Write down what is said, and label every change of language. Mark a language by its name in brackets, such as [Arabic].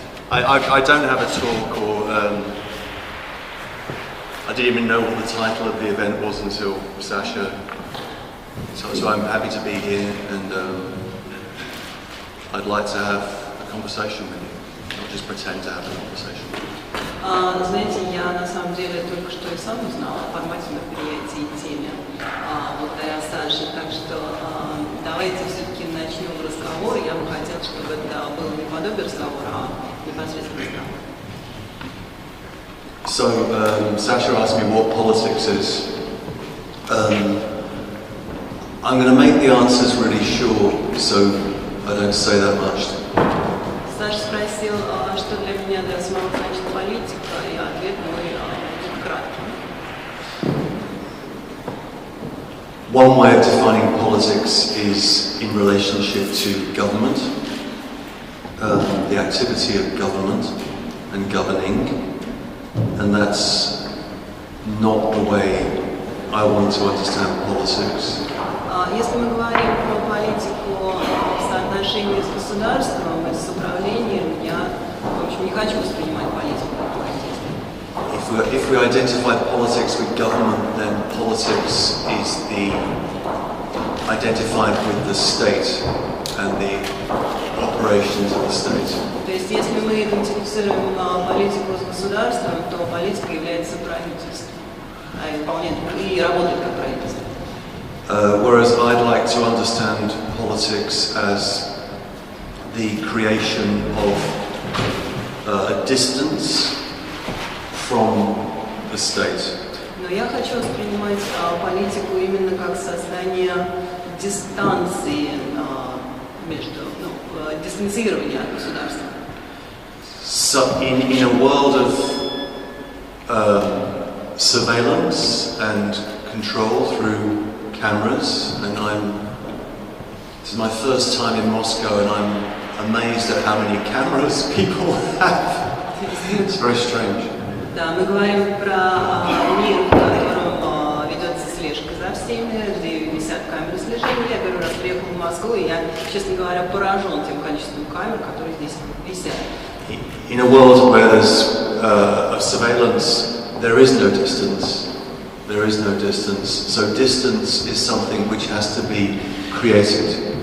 [English] I don't have a talk, or I didn't even know what the title of the event was until Sasha. So I'm happy to be here, and I'd like to have a conversation with you, not just pretend to have a conversation. [Russian] Знаете, я на самом деле только что и сам узнал о формате мероприятия и теме благодаря Саше, так что давайте все-таки начнем разговор. Я бы хотела, чтобы это было не подобие разговора, а непосредственно разговор. [English] So Sasha asked me what politics is. I'm going to make the answers really short, so I don't say that much. [Russian] Саша спросил, что для меня для самого значит политика, и ответ мой будет кратким. [English] One way of defining politics is in relationship to government, the activity of government and governing, and that's not the way I want to understand politics. [Russian] Если мы говорим про политику в соотношении с государством и с управлением, я, в общем, не хочу воспринимать политику как политику. [English] If we identify politics with government, then politics is identified with the state and the operations of the state. [Russian] То есть, если мы идентифицируем политику с государством, то политика является правительством, и работает как правительство. [English] Whereas I'd like to understand politics as the creation of a distance from the state. [Russian] Но я хочу воспринимать политику именно как создание дистанции между, дистанцирования от государства. [English] So in a world of surveillance and control through cameras, and this is my first time in Moscow, and I'm amazed at how many cameras people have. It's very strange. [Russian] Да, мы говорим про мир, в котором ведется слежка за всеми, где висят камеры слежения. Я первый раз приехал в Москву, и я, честно говоря, поражен тем количеством камер, которые здесь висят. [English] In a world where there's of surveillance, there is no distance. there is no distance. So distance is something which has to be created.